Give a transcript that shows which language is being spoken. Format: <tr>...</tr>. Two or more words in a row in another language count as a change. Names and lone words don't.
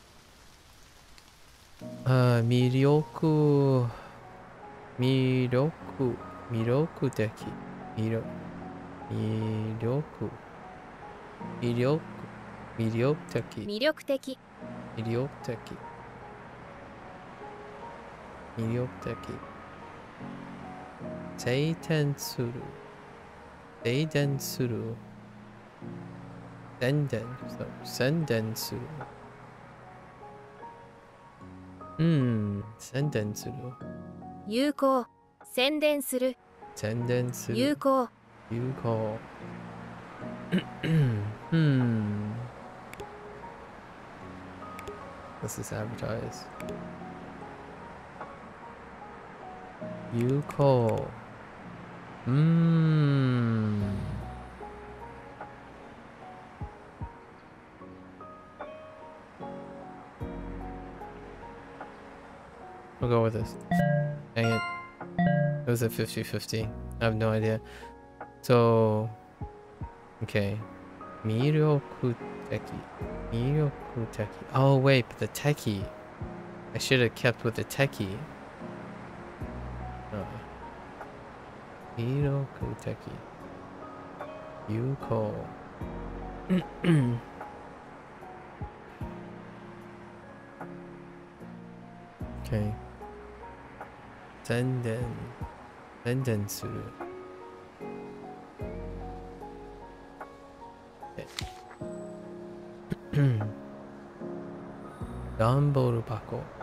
<ja>魅力、魅力、魅力的、魅力、魅力、魅力、魅力的、魅力的魅力的、魅力的。晴天する、晴天する、宣伝、そう、宣伝する。宣伝する。有効宣伝する宣伝する。有効</ja> <en>有効。This is advertised. 有効。We'll go with this. Dang it. It was a 50-50. I have no idea. So, okay.</en> <ja>魅力的。魅力的。</ja> <en>Oh, wait, but the techie. I should have kept with the techie.</en> <ja>魅力的。有効。Okay. 宣伝。宣伝する。段ボール箱。</ja>